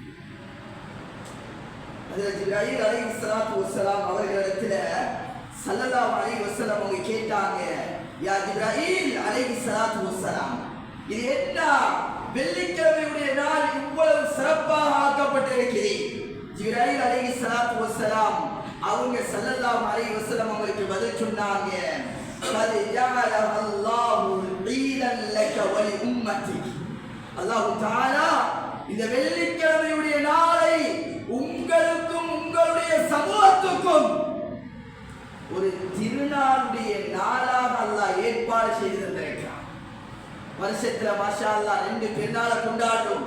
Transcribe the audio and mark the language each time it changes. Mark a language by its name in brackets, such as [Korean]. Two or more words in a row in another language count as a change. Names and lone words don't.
[Tamil] ஹஜ்ரத் ஜிப்ரீல் [Arabic] عليه الصلاة والسلام [Tamil] அவர்களிடத்துல [Arabic] صلى الله عليه وسلم [Tamil] அவங்க கேட்டாங்க, யா ஜிப்ரீல் [Arabic] عليه الصلاة والسلام, [Tamil] இது என்ன வெள்ளிக்கிழமையுடைய நாள் இவ்வளவு சிறப்பாக ஆக்கப்பட்டிருக்கிறது? ஜிப்ரீல் [Arabic] عليه الصلاة والسلام [Tamil] அவங்க [Arabic] صلى الله عليه وسلم [Tamil] அவங்களுக்கு பதில் சொன்னாங்க, [Arabic] قد جعلها الله عيدا لك ولأمتك. [Tamil] அல்லாஹ் தஆலா இந்த வெள்ளிக்கிழமையுடைய நாளை உங்களுக்கும் உங்களுடைய சமூகத்துக்கும் ஒரு திருநாளுடைய நாளாக அல்லாஹ் ஏற்பாடு செய்து தந்திருக்கிறான். வருஷத்துல [Arabic] ما شاء الله [Tamil] 2 பெருநாளை கொண்டாடுறோம்.